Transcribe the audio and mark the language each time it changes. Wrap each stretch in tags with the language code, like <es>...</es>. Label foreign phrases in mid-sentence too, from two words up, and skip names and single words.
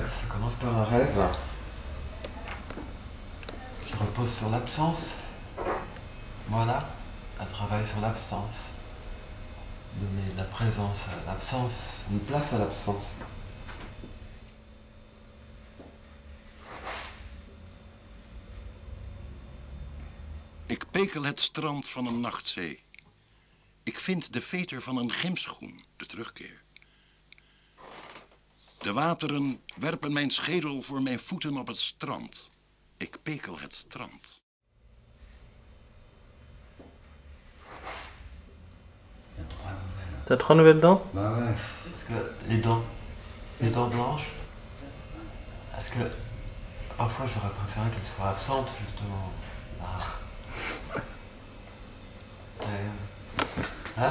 <fr>commence par un rêve qui repose sur l'absence. Voilà, un travail sur l'absence. Donner de la présence à l'absence, une place à l'absence.</fr> <nl>Ik pekel het strand van een nachtzee. Ik vind de veter van een gymschoen, de terugkeer. De wateren werpen mijn schedel voor mijn voeten op het strand. Ik pekel het strand.</nl> <fr>T'as 3 nouvelles dents? Bah ouais. Parce que les dents blanches, parce que parfois j'aurais préféré qu'elles soient absentes justement. Ah. Hein?</fr>